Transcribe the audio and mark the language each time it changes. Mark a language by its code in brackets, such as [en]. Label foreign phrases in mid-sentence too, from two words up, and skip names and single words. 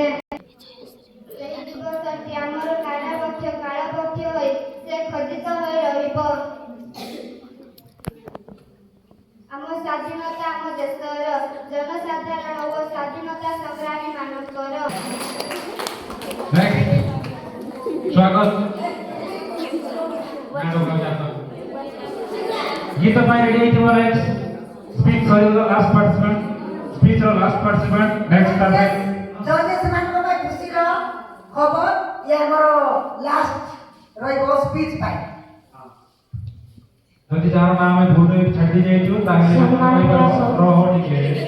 [or] ସେହି ଦିବସଟି ଆମର କାଳବକ୍ଷ ହୋଇ ସେ ଖୋଦିତ ହୋଇ ରହିବ। ଆମ ସ୍ୱାଧୀନତା ଆମ ଦେଶର ଜନସାଧାରଣ ଓ ସ୍ୱାଧୀନତା ସଂଗ୍ରାମୀ ମାନଙ୍କର। [en] Next. [or] ସ୍ୱାଗତ ଗୀତ ପାଇଁ ରେଡି ହେଇଥିବ। [en] next speech ସରିବ। last participant next target [or] ଜଜେସ୍ ମାନଙ୍କ ପାଇଁ ଖୁସିର ଖବର, ଇଏ ଆମର ଲାଷ୍ଟ ରହିବ ସ୍ପିଚ୍ ପାଇଁ। ଯଦି ଯାହାର ନାଁ ଆମେ ଭୁଲ ଛାଡ଼ି ଯାଇଛୁ ତାହେଲେ ରହ ଟିକେ।